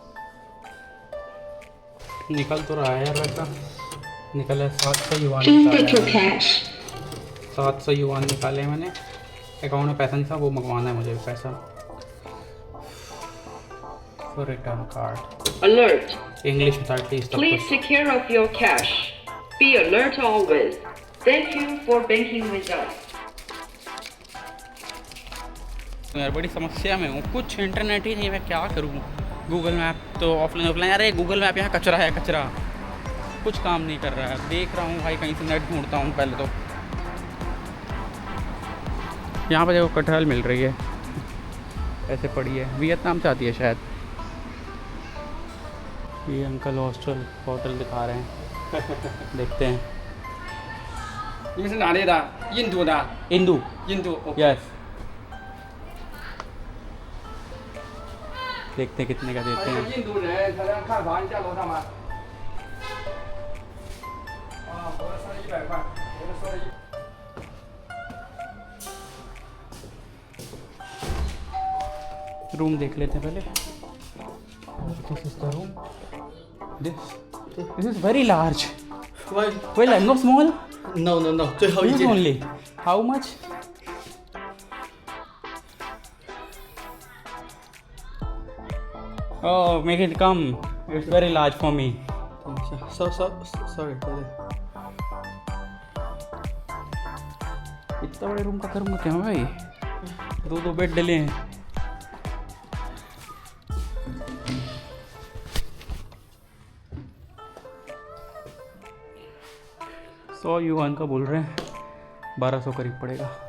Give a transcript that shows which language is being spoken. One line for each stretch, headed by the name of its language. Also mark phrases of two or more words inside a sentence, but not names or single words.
Hindi: निकल तो रहा है यार, वैसा निकल है 700 युआन निकाले, 700 युआन निकाले मैंने। अकाउंट में पैसा नहीं था, वो मंगवाना है मुझे पैसा।
English: for return card Alert!
Hindi: इंग्लिश में था एटलीस्ट।
English: Please take care of your cash. Be alert always. Thank you for banking with us.
Hindi: यार बड़ी समस्या में हूँ, कुछ इंटरनेट ही नहीं, मैं क्या करूँ। गूगल मैप तो ऑफलाइन, अरे गूगल मैप यहाँ कचरा है, कचरा कुछ काम नहीं कर रहा है। देख रहा हूँ भाई, कहीं से नेट ढूंढता हूँ पहले तो। यहाँ पर देखो कटहल मिल रही है, ऐसे पड़ी है, वियतनाम से आती है शायद। ये अंकल होटल दिखा रहे हैं, देखते हैं।
Chinese: 你们是哪里的？印度的。 इंदू 印度。
Hindi: यस, देखते हैं कितने का देते हैं।
Chinese: 印度人才能看房，你在楼上吗？啊，我说了100块，我就说了
Hindi: रूम देख लेते हैं पहले।
English: This is the room. This is very large. Why? Well, I'm not small. No.
Chinese: 最后一
English: This
Chinese: 件。
English: only. How much? Oh, make it come. It's very large for me. Sorry.
Hindi: इतना बड़े रूम का करूँगा क्या भाई? दो बेड डले हैं। $100 का बोल रहे हैं, 1200 करीब पड़ेगा।